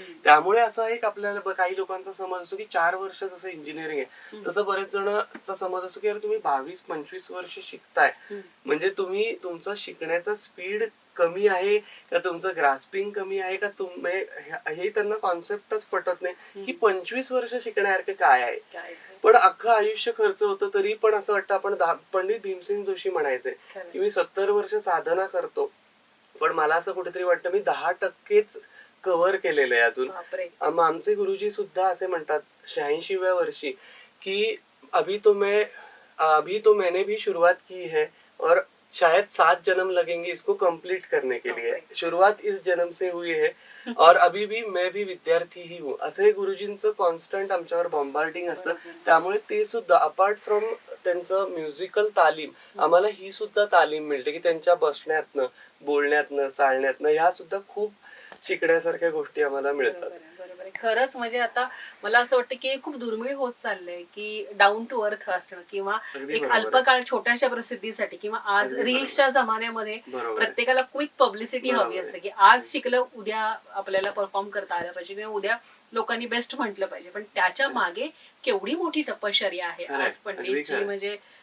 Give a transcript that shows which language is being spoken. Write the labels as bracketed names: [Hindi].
[Marathi] त्यामुळे असा एक आपल्याला काही लोकांचा समज असतो की 4 वर्ष जसं इंजिनिअरिंग आहे तसं बरेच जणांचा समज असतो की तुम्ही 22-25 वर्ष शिकताय म्हणजे तुम्ही तुमचा शिकण्याचा स्पीड कमी आहे का तुमचं ग्रास्पिंग कमी आहे का हे त्यांना कॉन्सेप्टच पटत नाही की 25 वर्ष शिकण्यासारखं काय आहे. पण अख्खं आयुष्य खर्च होतं तरी पण असं वाटतं आपण पंडित भीमसेन जोशी म्हणायचे की मी 70 वर्ष साधना करतो पण मला असं कुठेतरी वाटतं मी 10%च कव्हर केलेलं आहे अजून. आमचे गुरुजी सुद्धा असे म्हणतात 86व्या वर्षी की [Hindi] अभी तो मैंने भी शुरुआत की है और शायद 7 जन्म लगेंगे इसको कंप्लीट करने के लिए. शुरुआत इस जन्म से हुई है और अभी भी मैं भी विद्यार्थी ही हूँ. [Marathi] असे गुरुजींचं कॉन्स्टंट आमच्यावर बॉम्बार्डिंग असतं. त्यामुळे ते सुद्धा अपार्ट फ्रॉम त्यांचं म्युझिकल तालीम आम्हाला ही सुद्धा तालीम मिळते की त्यांच्या बसण्यातनं बोलण्यातनं चालण्यातनं ह्या सुद्धा खूप शिकण्यासारख्या गोष्टी आम्हाला मिळतात. खरंच म्हणजे आता मला असं वाटतं की खूप दुर्मिळ होत चाललंय की डाऊन टू अर्थ असणं किंवा एक अल्पकाळ छोट्याशा प्रसिद्धीसाठी किंवा आज रील्सच्या जमान्यामध्ये प्रत्येकाला क्विक पब्लिसिटी हवी असते की आज शिकलं उद्या आपल्याला परफॉर्म करता आलं पाहिजे किंवा उद्या लोकांनी बेस्ट म्हटलं पाहिजे. पण त्याच्या मागे केवढी मोठी तपश्चर्या आहे. आज पंडितजी म्हणजे